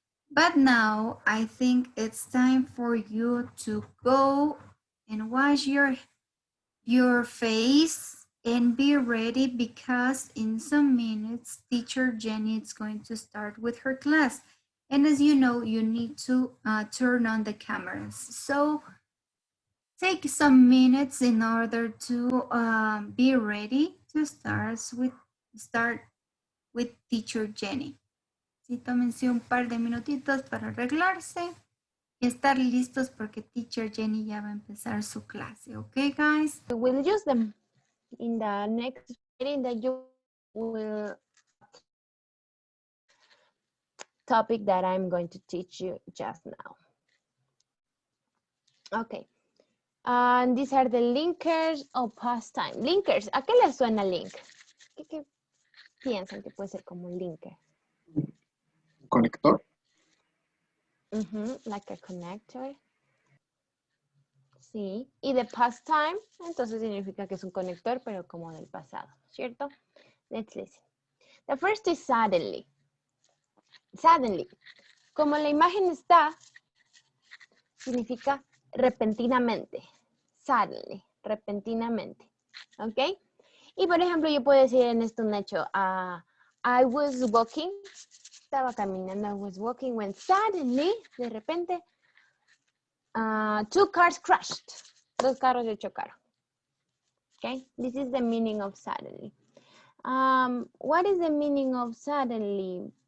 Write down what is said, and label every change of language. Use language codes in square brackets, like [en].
[en] But now I think it's time for you to go and wash your face and be ready because in some minutes, teacher Jenny is going to start with her class. And as you know, you need to turn on the cameras. So take some minutes in order to be ready to start with teacher Jenny. [es] Sí, tómense un par de minutitos para arreglarse y estar listos porque teacher Jenny ya va a empezar su clase. [en] Okay, guys? We'll use them in the next meeting that you will topic that I'm going to teach you just now. Okay. And these are the linkers of pastime. [es] Linkers, ¿a qué les suena link? ¿Qué piensan que puede ser como un linker? Conector. [en] Like a connector. [es] Sí. Y de pastime, entonces significa que es un conector, pero como del pasado, ¿cierto? [en] Let's listen. The first is suddenly. Suddenly. [es] Como la imagen está, significa repentinamente. Suddenly, repentinamente. ¿Ok? Y por ejemplo, yo puedo decir en esto un hecho. [en] I was walking. [es] Estaba caminando. [en] I was walking when suddenly, [es] de repente, [en] two cars crashed. [es] Dos carros se chocaron. [en] Okay? This is the meaning of suddenly. What is the meaning of suddenly?